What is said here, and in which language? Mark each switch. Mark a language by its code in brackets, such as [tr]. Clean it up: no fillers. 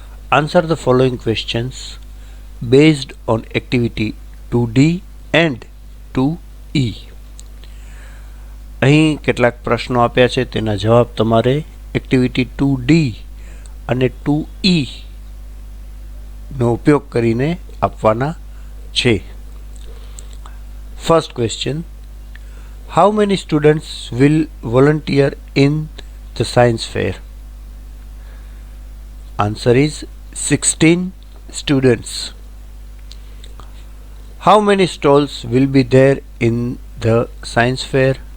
[en] Answer the following questions based on activity 2D and 2E. [gu] અહીં કેટલાક પ્રશ્નો આપ્યા છે તેના જવાબ તમારે એક્ટિવિટી 2D અને 2E નો ઉપયોગ કરીને આપવાના છે. [en] First question. How many students will volunteer in the science fair? Answer is 16 students. How many stalls will be there in the science fair?